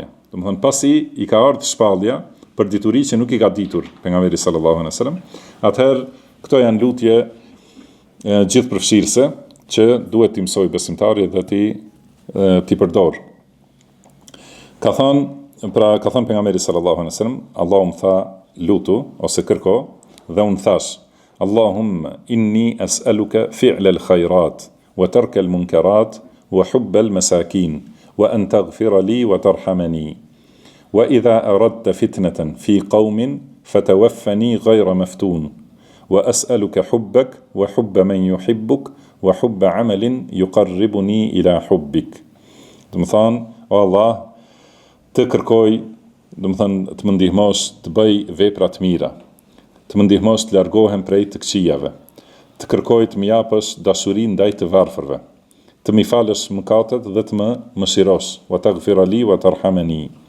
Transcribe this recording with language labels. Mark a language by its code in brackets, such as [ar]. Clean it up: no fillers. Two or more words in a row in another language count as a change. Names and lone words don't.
[sq] Do të thënë pasi i ka ardhur shpallja për dituri që nuk i ka ditur pejgamberi [ar] صلى الله عليه وسلم, [sq] atëherë këto janë lutje gjithëpërfshirëse që duhet t'i mësoj besimtari dhe ti përdor. Ka thënë pejgamberi [ar] صلى الله عليه وسلم, [sq] Allahu më tha lutu ose kërko dhe unë thash, [ar] اللهم إني أسألك فعل الخيرات وترك المنكرات وحب المساكين وأن تغفر لي وترحمني وإذا أردت فتنة في قوم فتوفني غير مفتون وأسألك حبك وحب من يحبك وحب عمل يقربني إلى حبك. [sq] Do të thënë, o Allah, të kërkoj, do të thënë, të më ndihmosh të bëj vepra të mira, të më ndihmosh të largohem prej të këqijave, të kërkoj të më japësh dashuri ndaj të varfërve, të më falësh mëkatet dhe të më mëshirosh, [ar] وتغفر لي وترحمني.